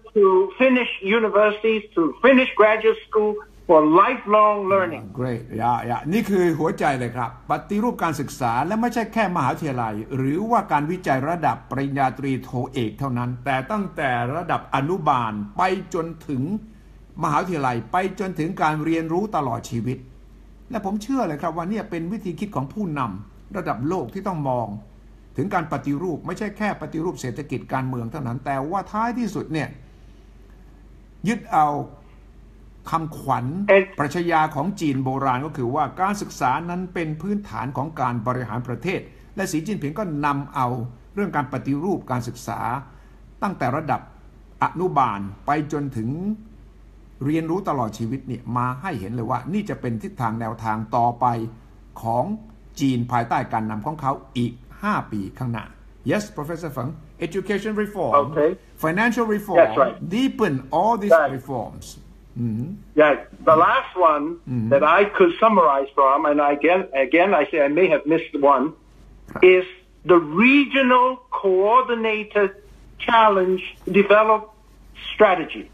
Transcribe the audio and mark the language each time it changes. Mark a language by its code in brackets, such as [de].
[en] to finish universities to finish graduate school for lifelong learning great [th] นี่คือหัวใจเลยครับปฏิรูปการศึกษาและไม่ใช่แค่มหาวิทยาลัยหรือว่าการวิจัยระดับปริญญาตรีโทเอกเท่านั้นแต่ตั้งแต่ระดับอนุบาลไปจนถึงมหาวิทยาลัยไปจนถึงการเรียนรู้ตลอดชีวิตและผมเชื่อเลยครับว่านี่เป็นวิธีคิดของผู้นำระดับโลกที่ต้องมองถึงการปฏิรูปไม่ใช่แค่ปฏิรูปเศรษฐกิจการเมืองเท่านั้นแต่ว่าท้ายที่สุดเนี่ย ยึดเอาคำขวัญปรัชญาของจีนโบราณก็คือว่าการศึกษานั้นเป็นพื้นฐานของการบริหารประเทศและสีจิ้นผิงก็นำเอาเรื่องการปฏิรูปการศึกษาตั้งแต่ระดับอนุบาลไปจนถึงเรียนรู้ตลอดชีวิตเนี่ยมาให้เห็นเลยว่านี่จะเป็นทิศทางแนวทางต่อไปของจีนภายใต้การนำของเขาอีก5 ปีข้างหน้า [en] Yes Professor Feng education reform financial reform That's right. deepen all these reforms Yeah the last one that I could summarize from and again I say I may have missed one is the regional coordinated challenge develop strategy